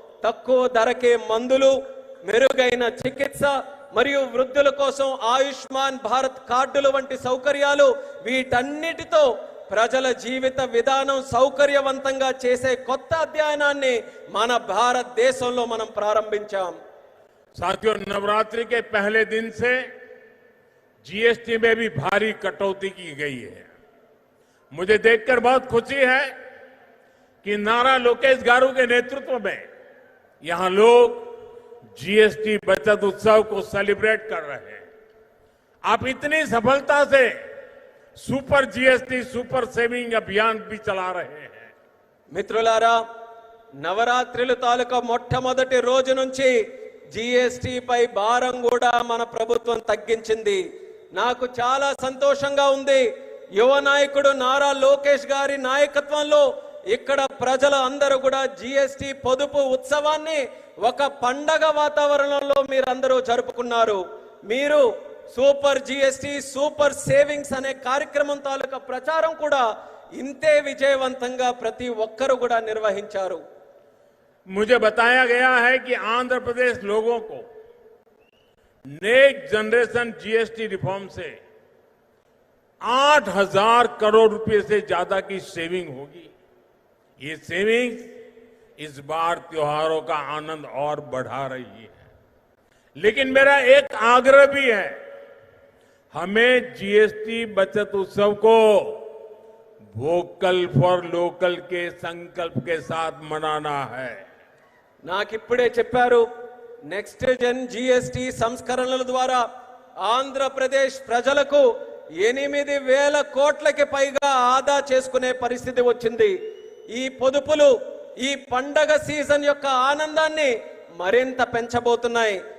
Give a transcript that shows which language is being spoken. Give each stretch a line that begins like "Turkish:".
Telugu: తక్కువ ధరకే మందులు, మెరుగైన చికిత్స మరియు వృద్ధుల కోసం ఆయుష్మాన్ భారత్ కార్డులు వంటి సౌకర్యాలు, వీటన్నిటితో ప్రజల జీవిత విధానం సౌకర్యవంతంగా చేసే కొత్త అధ్యయనాన్ని మన భారతదేశంలో మనం ప్రారంభించాం.
Hindi: साथियों, नवरात्रि के पहले दिन से जीएसटी में भी भारी कटौती की गई है. मुझे देखकर बहुत खुशी है कि नारा लोकेश गारू के नेतृत्व में यहां लोग जीएसटी बचत उत्सव को सेलिब्रेट कर रहे हैं. आप इतनी सफलता से सुपर जीएसटी सुपर सेविंग अभियान भी चला रहे हैं.
Telugu: మిత్రులారా, నవరాత్రుల తాలూకా మొట్టమొదటి రోజు నుంచి జీఎస్టీ పై భారం కూడా మన ప్రభుత్వం తగ్గించింది. నాకు చాలా సంతోషంగా ఉంది. యువ నాయకుడు నారా లోకేష్ గారి నాయకత్వంలో ఇక్కడ ప్రజలు అందరూ కూడా జీఎస్టీ పొదుపు ఉత్సవాన్ని ఒక పండగ వాతావరణంలో మీరందరూ జరుపుకున్నారు. మీరు సూపర్ జీఎస్టీ సూపర్ సేవింగ్స్ అనే కార్యక్రమం తాలూకా ప్రచారం కూడా ఇంతే విజయవంతంగా ప్రతి ఒక్కరు కూడా నిర్వహించారు.
Hindi: मुझे बताया गया है कि आंध्र प्रदेश लोगों को नेक्स्ट जनरेशन जीएसटी रिफॉर्म से 8,000 करोड़ रुपए से ज्यादा की सेविंग होगी. ये सेविंग्स इस बार त्योहारों का आनंद और बढ़ा रही है. लेकिन मेरा एक आग्रह भी है, हमें जीएसटी बचत उत्सव को वोकल फॉर लोकल के संकल्प के साथ मनाना है.
Telugu: నాకిప్పుడే చెప్పారు, నెక్స్ట్ జన్ జీఎస్టీ సంస్కరణల ద్వారా ఆంధ్రప్రదేశ్ ప్రజలకు 8,000 కోట్లకి పైగా ఆదా చేసుకునే పరిస్థితి వచ్చింది. ఈ పొదుపులు ఈ పండగ సీజన్ యొక్క ఆనందాన్ని మరింత పెంచబోతున్నాయి.